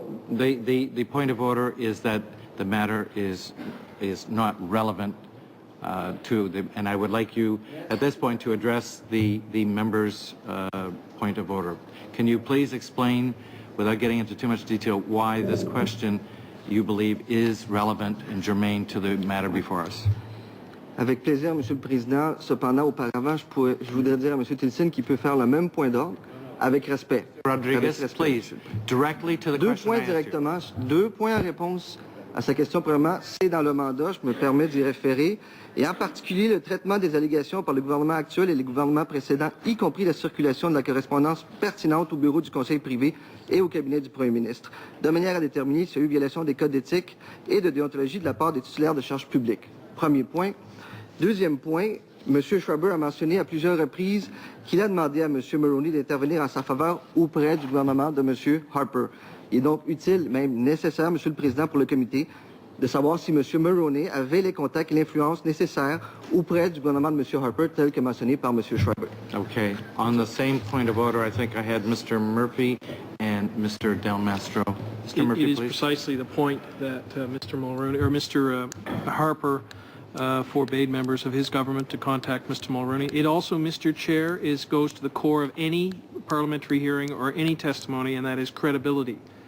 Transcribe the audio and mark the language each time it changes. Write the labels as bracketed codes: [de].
[en] The point of order is that the matter is not relevant to the... And I would like you, at this point, to address the member's point of order. Can you please explain, without getting into too much detail, why this question you believe is relevant and germane to the matter before us? [fr] Avec plaisir, Monsieur le Président. Cependant, auparavant, je voudrais dire à Monsieur Tilson qu'il peut faire le même point d'ordre avec respect. [en] Rodriguez, please, directly to the question I asked you. [fr] Deux points en réponse à sa question. Premièrement, c'est dans le mandat, je me permets d'y référer, et en particulier le traitement des allégations par le gouvernement actuel et les gouvernements précédents, y compris la circulation de la correspondance pertinente au bureau du Conseil privé et au cabinet du Premier ministre, de manière à déterminer s'il y a eu violation des codes d'éthique et de déontologie de la part des titulaires de charges publiques. Premier point. Deuxième point, M. Schreiber a mentionné à plusieurs reprises qu'il a demandé à M. Mulroney d'intervenir en sa faveur auprès du gouvernement de M. Harper. Il est donc utile, même nécessaire, M. le Président, pour le comité, de savoir si M. Mulroney avait les contacts et l'influence nécessaires auprès du gouvernement de M. Harper, tel que mentionné par M. Schreiber. [en] Okay. On the same point of order, I think I had Mr. Murphy and Mr. Del Mastro. Mr. Murphy, it is please. precisely the point that Mr. Mulroney, or Mr. Harper forbade members of his government to contact Mr. Mulroney. It also, Mr. Chair, goes to the core of any parliamentary hearing or any testimony, and that is credibility.